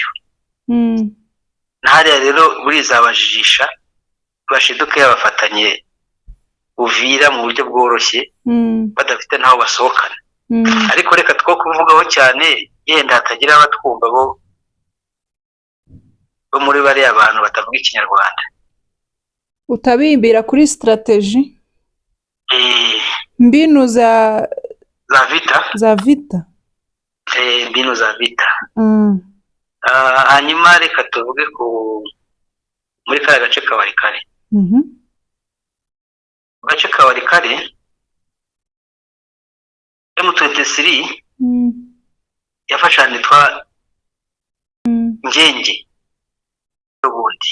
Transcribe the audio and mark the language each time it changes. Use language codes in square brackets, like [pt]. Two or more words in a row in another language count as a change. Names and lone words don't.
[rw] Hariya rero burizabajijisha bashiduke yabafatanye Uvira mu buryo bworoshye badafite naho basohokana. Ariko reka two kuvugaho cyane yenda hatagira abatwumva bo muri bariya abantu batavuga Ikinyarwanda. Utabimbira kuri strategy [sw] mbinu za vita. Mbinu za vita. [rw] Hanyuma reka tuvuge muri kariya gace ka Walikale. Gace ka Walikale M23 yafashe ahantu hitwa Ngenge ubundi.